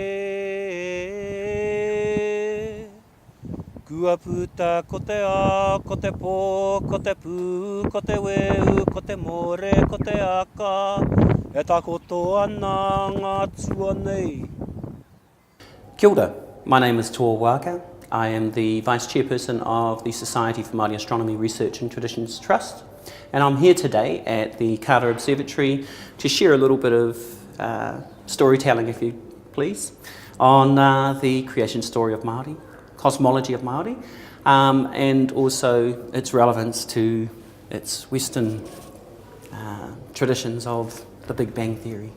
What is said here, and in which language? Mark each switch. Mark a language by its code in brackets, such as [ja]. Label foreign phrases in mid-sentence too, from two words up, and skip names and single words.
[mi] Kua puta ko te a, ko te pō, ko te pū, ko te weu, ko te more, ko te aka. E takoto ana ngā tua nei. Kia ora, [en] my name is Toa Waaka. I am the Vice Chairperson of the Society for Māori Astronomy Research and Traditions Trust. And I'm here today at the Kara Observatory to share a little bit of storytelling, if you please, on the creation story of Māori, cosmology of Māori, and also its relevance to its Western traditions of the Big Bang Theory.